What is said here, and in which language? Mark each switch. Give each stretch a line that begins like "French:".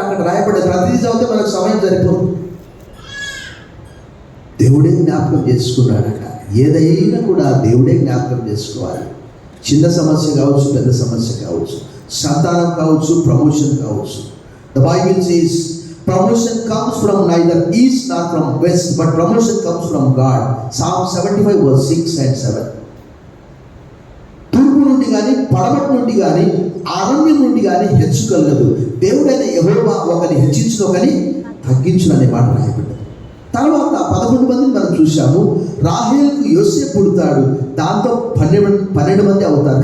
Telugu: అక్కడ రాయబడే ప్రతిదీ చదివితే మనకు సమయం సరిపోదు. దేవుడే జ్ఞాపకం చేసుకున్నాడట. ఏదైనా కూడా దేవుడే జ్ఞాపకం చేసుకోవాలి. చిన్న సమస్య కావచ్చు, పెద్ద సమస్య కావచ్చు, సంతానం కావచ్చు, ప్రమోషన్ కావచ్చు.
English: The Bible says Promotion comes from neither east nor from west, but promotion comes from God. Psalm 75 verse 6 and 7.
Telugu: తూర్పు నుండి కానీ పడమటి నుండి కానీ అరణ్యం నుండి కానీ హెచ్చు కలగదు. దేవుడైన యెహోవా ఒకరిని హెచ్చించును ఒకరిని తగ్గించును అనే మాట రాయబడ్డది. తర్వాత 11 మందిని మనం చూసాము. రాహేలుకు యోసేపు పుడతాడు, దాంతో 12 మంది అవుతారు.